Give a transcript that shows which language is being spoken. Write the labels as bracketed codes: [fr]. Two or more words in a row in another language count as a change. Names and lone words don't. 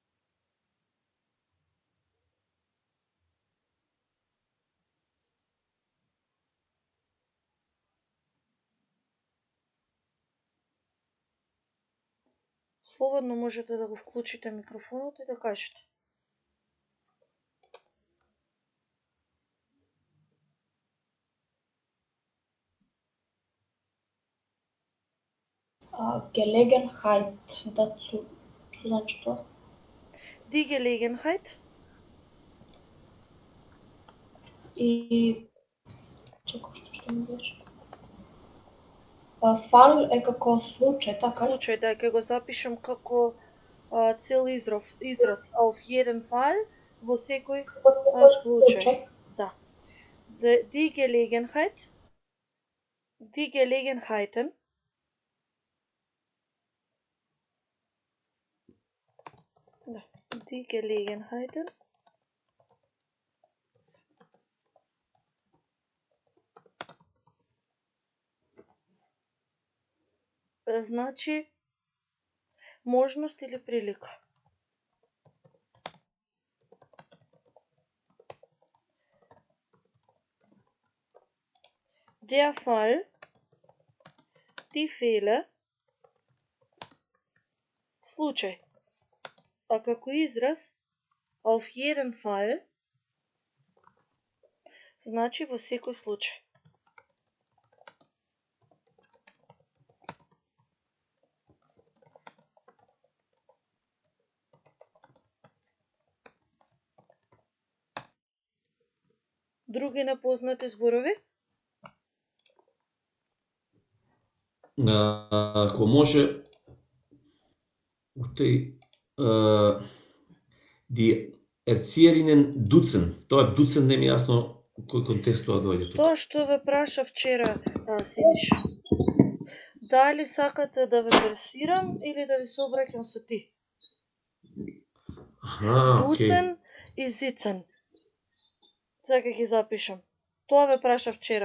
[mk] Слободно можете да го вклучите микрофонот и да кажете. [de] Gelegenheit dazu. [mk] Што значи тоа? [de] Die Gelegenheit. [mk] И чекај, што ми беше? Фал е како случај, така? Случај, да, ќе го запишам како цел израз [de] auf jeden Fall, [mk] во секој случај. Да. [de] Die Gelegenheit. Die Gelegenheiten. [mk] Да. [de] Die Gelegenheiten. [mk] Значи можност или прилика. [de] Der Fall, die Fälle, [mk] случај. А како израз, [de] auf jeden Fall, [mk] значи во секој случај. Други непознати зборови? Ако може, [de] die Erzieherinnen duzen. [mk] Тоа duzen не ми е јасно кој контекст тоа доаѓа тука. Тоа што ве праша вчера, Синиша. Дали сакате да ве персирам или да ви се обраќам со ти? Дуцен и зицен. Сега ги запишам. Тоа ве праша вчера.